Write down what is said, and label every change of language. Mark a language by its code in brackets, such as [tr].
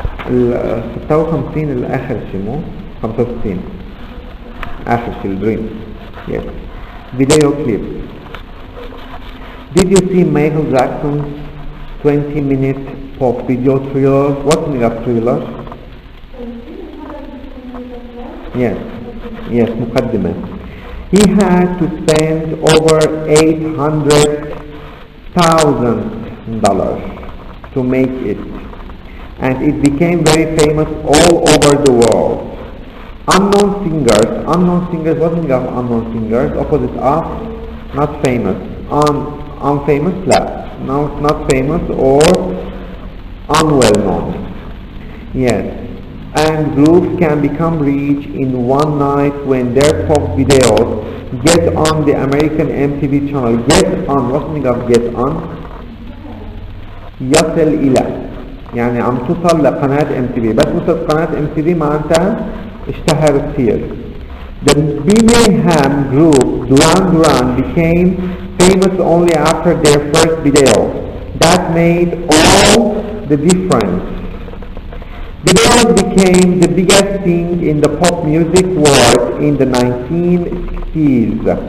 [ar] ال 56 الآخر شيء مو 65 آخر شيء الدريم. [en] Yes. Video clip. Did you see Michael Jackson's 20-minute pop video thriller? What's the meaning of thriller? Yes. Yes, مقدمة. He had to spend over $800,000 to make it, and it became very famous all over the world. Unknown singers, what is of unknown singers? Opposite of not famous. Unfamous, not famous or unwell known. Yes. And groups can become rich in one night when their pop videos get on the American MTV channel. Get on, what's the meaning of get on? [ar] يصل إلى، يعني عم توصل لقناة MTV، بس وصلت قناة MTV معناتها اشتهر كثير. [en] The Birmingham group Duran Duran became famous only after their first video. That made all the difference. Videos became the biggest thing in the pop music world in the 1960s.